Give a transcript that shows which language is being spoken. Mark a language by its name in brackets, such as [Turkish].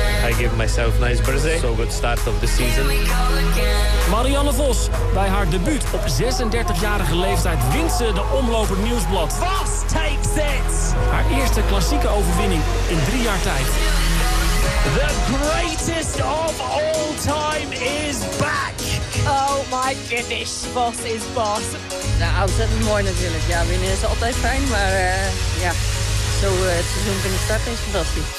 [English] I give myself nice birthday. So good start of the season. [Dutch] Marianne Vos, bij haar debuut op 36-jarige leeftijd wint ze de Omloop het Nieuwsblad. [English] Vos takes it. [Dutch] Haar eerste klassieke overwinning in 3 jaar tijd. [English] The greatest of all time is back. Oh my goodness, Vos is Vos. [Dutch] Nou, ontzettend mooi natuurlijk. Ja, winnen is altijd fijn, maar ja. Zo, het seizoen van de start is fantastisch.